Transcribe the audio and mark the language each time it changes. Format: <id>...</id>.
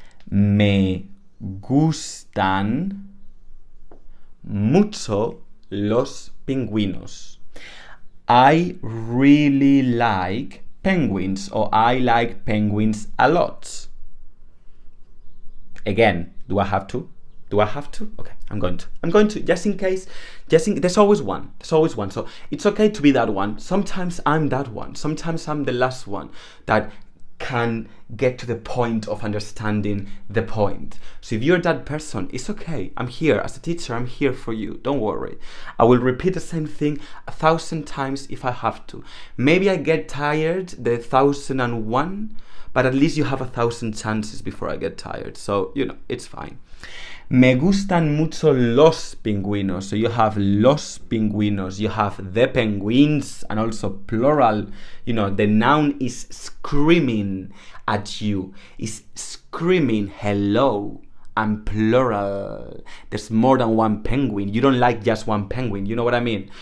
<es>Me gustan mucho los pingüinos.</es> <en>I really like penguins, or I like penguins a lot. Again, do I have to? Do I have to? Okay, I'm going to, just in case, there's always one. So it's okay to be that one. Sometimes I'm that one. Sometimes I'm the last one that can get to the point of understanding the point. So if you're that person, it's okay. I'm here as a teacher. I'm here for you. Don't worry. I will repeat the same thing 1,000 times if I have to. Maybe I get tired the 1,001, but at least you have 1,000 chances before I get tired. So, it's fine.</en> <es>Me gustan mucho los pingüinos.</es> <en>So you have los pingüinos, you have the penguins, and also plural. The noun is screaming at you. It's screaming hello, and plural. There's more than one penguin. You don't like just one penguin. You know what I mean?</en>